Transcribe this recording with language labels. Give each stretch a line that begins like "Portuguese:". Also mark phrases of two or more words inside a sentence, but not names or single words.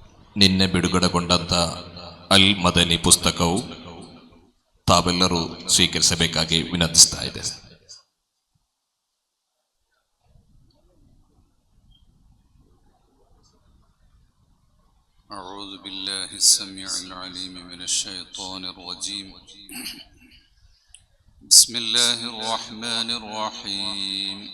Kannada: ನಿನ್ನೆ ಬಿಡುಗಡೆಗೊಂಡಂಥ ಅಲ್ ಮದನಿ ಪುಸ್ತಕವು ತಾವೆಲ್ಲರೂ ಸ್ವೀಕರಿಸಬೇಕಾಗಿ ವಿನಂತಿಸ್ತಾ ಇದೆ.
Arabic: أعوذ بالله السميع العليم من الشيطان الرجيم. بسم الله الرحمن الرحيم.